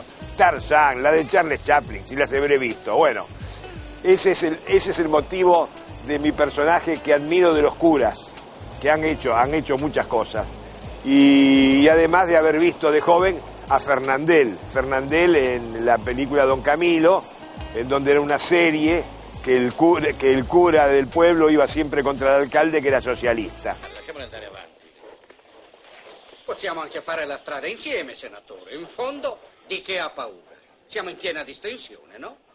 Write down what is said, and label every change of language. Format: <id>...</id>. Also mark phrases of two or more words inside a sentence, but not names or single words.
<es>Tarzán, la de Charles Chaplin, si las habré visto. Bueno, ese es el motivo de mi personaje que admiro de los curas, que han hecho muchas cosas. Y además de haber visto de joven a Fernandel en la película Don Camilo, en donde era una serie que el cura del pueblo iba siempre contra el alcalde,</es> <it>che era socialista. Lasciamolo andare avanti. Possiamo anche fare la strada insieme, senatore. In fondo, di che ha paura? Siamo in piena distensione, no?</it>